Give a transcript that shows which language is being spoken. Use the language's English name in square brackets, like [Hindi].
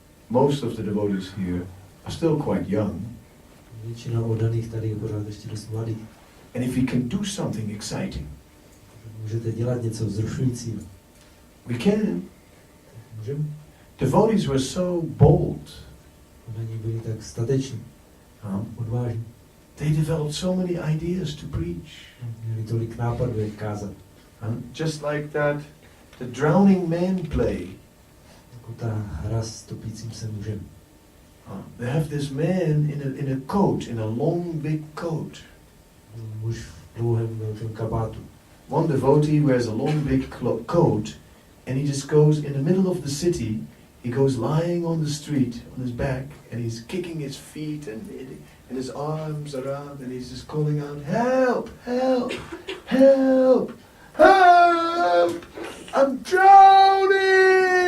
[English] Most of the devotees here are still quite young. [Czech] Většina oddaných tady je pořád ještě dost mladých. [English] And if we can do something exciting, [Czech] Můžete dělat něco vzrušujícího. [English] we can. [Czech] Můžeme? [English] Devotees were so bold. [Czech] Oddaní byli tak stateční, odvážní. [English] They developed so many ideas to preach. [Czech] Měli tolik nápadů, jak kázat. [English] Just like that, the drowning man play. [Czech] Jako ta hra s topícím se mužem. [English] They have this man in a coat, in a long big coat. [Czech] Muž v dlouhém velkém kabátu. [English] One devotee wears a long big coat and he just goes in the middle of the city. He goes lying on the street on his back and he's kicking his feet and his arms around and he's just calling out, help, help, help, help, I'm drowning!